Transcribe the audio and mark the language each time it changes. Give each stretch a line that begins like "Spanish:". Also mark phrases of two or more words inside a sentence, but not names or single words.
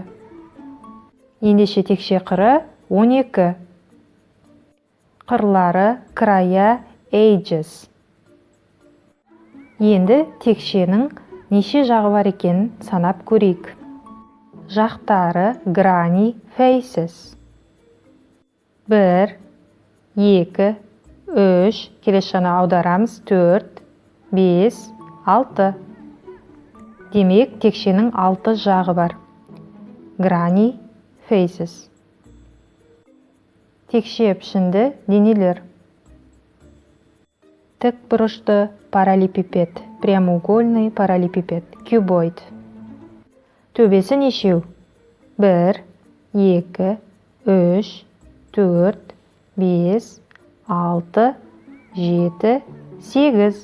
Kazakh: Ендеше текше қыры 12. Қырлары края edges. Енді текшенің неше жағы бар екенін санап көрейік. Жақтары granny faces. 1, 2, 3, келесі жағына аударамыз 4, 5, 6. Демек, текшенің 6 жағы бар.
English: Granny faces.
Kazakh: Текше пішінді денелер. Тікбұрышты параллелепипед,
Russian: прямоугольный параллелепипед,
Kazakh: кубоид. Төбесі нешеу? 1, 2, 3, 4, 5, 6, 7, 8.